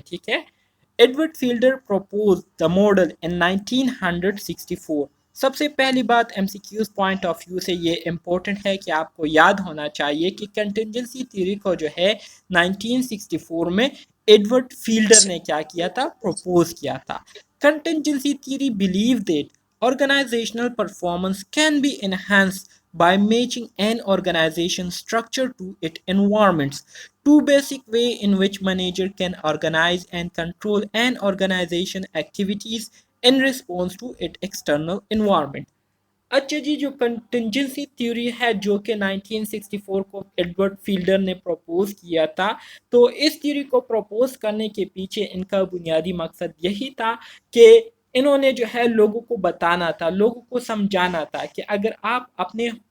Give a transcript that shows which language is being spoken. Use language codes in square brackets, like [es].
[hi] ठीक है, [en] Edward Fiedler propose the model in 1964। [hi] सबसे पहली बात एमसीक्यूज पॉइंट ऑफ व्यू से ये इम्पोर्टेंट है कि आपको याद होना चाहिए कि कंटिंजेंसी थ्योरी को जो है 1964 में एडवर्ड फील्डर ने क्या किया था, प्रपोज किया था। [en] Contingency theory believe that organizational performance can be enhanced by matching an organization structure to its environments. Two basic ways in which manager can organize and control an organization activities in response to its external environment. [hi] अच्छा जी, जो contingency theory है जो कि 1964 को Edward fielder ने propose किया था, तो इस थ्योरी को प्रपोज करने के पीछे इनका बुनियादी मकसद यही था कि इन्होंने जो है लोगों को बताना था, लोगों को समझाना था कि अगर आप अपने